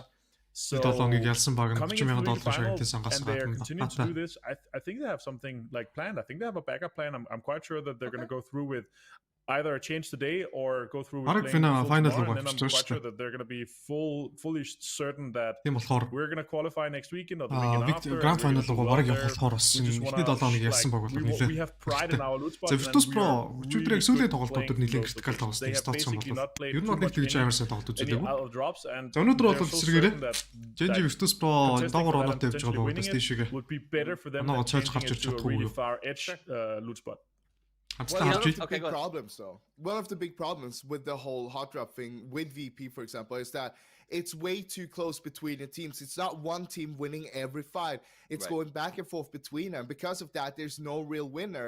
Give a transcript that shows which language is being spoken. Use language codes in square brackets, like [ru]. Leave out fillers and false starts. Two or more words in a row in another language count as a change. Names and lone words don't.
[en] So coming into the final, and they're continuing to do this. I think they have something like planned. I think they have a backup plan. I'm quite sure that they're going to go through with either a change today or go through with final tomorrow, and then I'm quite sure that they're going to be fully certain that we're going to qualify next weekend or the weekend after. [mn] Grand final руу бараг явах болохоор бас ихний 7 хоног ярьсан баг болов нэлээ. [en] We have pride in our loot spots. [mn] Virtus Pro өчигдөр сүүлийн тоглолтууд нэлээд критикал тоглосон статсан болов. Ер нь бол нэг тэгж амарсан тоглолт үзүүлээгүй. За өнөөдөр бол эсрэгээрээ Genji Virtus Pro доогор оноотой явж байгаа бол тийшээгээ. Оноо цайлж гарч ирж чадахгүй юу? [en] Loot spot. Well, one of the big problems, though, one of the big problems with the whole hot drop thing with VP, for example, is that it's way too close between the teams. It's not one team winning every fight. It's going back and forth between them. Because of that, there's no real winner.